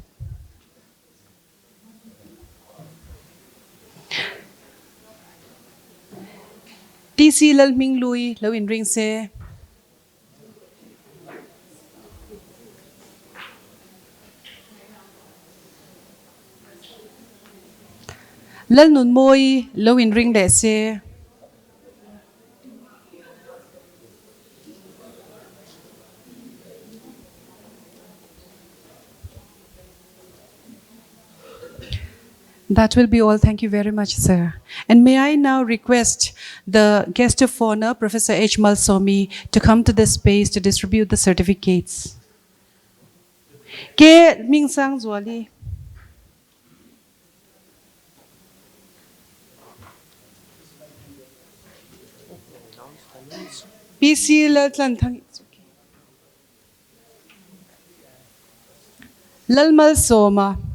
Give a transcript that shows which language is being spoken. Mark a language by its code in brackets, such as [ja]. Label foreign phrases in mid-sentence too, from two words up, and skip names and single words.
[lus] TC Lalming Louis Lawin Ring se. Lal Nun Moi Lawin Ring de se. [en] That will be all. Thank you very much, sir. And may I now request the guest of honor, Professor H. Malsawmi, to come to this space to distribute the certificates. Ke Ming Sang Zwali. PC Laltlan Thang. Lalmal Soma.